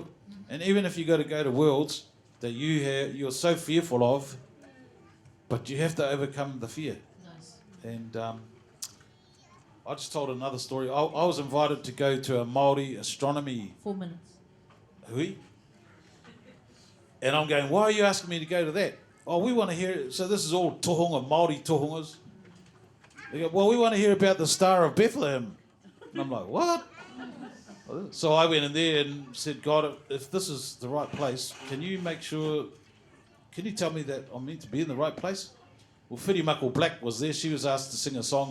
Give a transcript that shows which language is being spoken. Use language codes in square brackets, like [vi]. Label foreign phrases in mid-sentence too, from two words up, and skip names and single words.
[en] And even if you go to worlds that you're so fearful of, but you have to overcome the fear. Nice. And I just told another story. I was invited to go to a Māori astronomy. 4 minutes. Hui. And I'm going, why are you asking me to go to that? Oh, we want to hear it. So this is all tohunga, Māori tohungas. They go, well, we want to hear about the Star of Bethlehem. And I'm like, what? So I went in there and said, God, if this is the right place, can you tell me that I'm meant to be in the right place? Well, Whirimako Black was there. She was asked to sing a song.